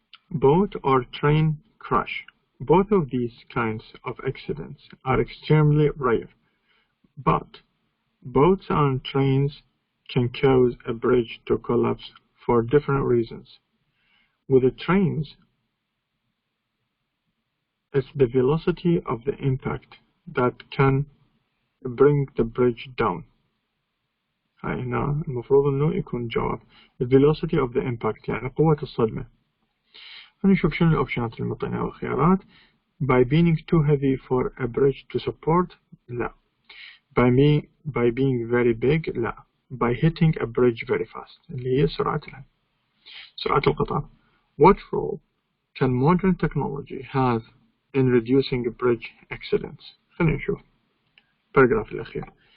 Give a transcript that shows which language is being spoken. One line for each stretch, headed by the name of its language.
English: Boat or train crash. Both of these kinds of accidents are extremely rare, but boats and trains can cause a bridge to collapse for different reasons. With the trains, it's the velocity of the impact that can bring the bridge down.
Arabic: هاي هنا المفروض انه يكون جواب
English: the velocity of the impact
Arabic: يعني قوة الصدمة. هنشوف شنو الاوبشنات اللي معطيناها والخيارات.
English: by being too heavy for a bridge to support
Arabic: لا.
English: by being very big
Arabic: لا.
English: by hitting a bridge very fast
Arabic: اللي هي سرعة القطار.
English: what role can modern technology have in reducing bridge accidents؟
Arabic: خلينا نشوف الباراجراف الأخير.